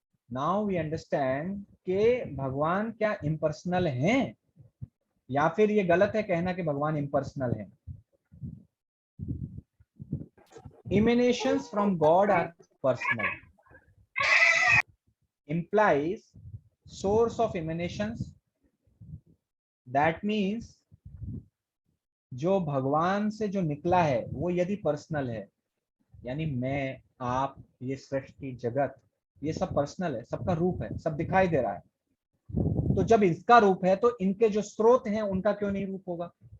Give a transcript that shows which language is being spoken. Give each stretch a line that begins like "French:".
English: now we understand
Hindi: कि भगवान क्या इम्पर्सनल हैं, या फिर ये गलत है कहना कि भगवान इम्पर्सनल हैं।
English: Emanations from God are personal. Implies source of emanations. That means
Hindi: जो भगवान से जो निकला है वो यदि पर्सनल है, यानी मैं, आप, ये सृष्टि, जगत, ये सब पर्सनल है, सबका रूप है, सब दिखाई दे रहा है। तो जब इसका रूप है तो इनके जो स्रोत हैं उनका क्यों नहीं रूप होगा?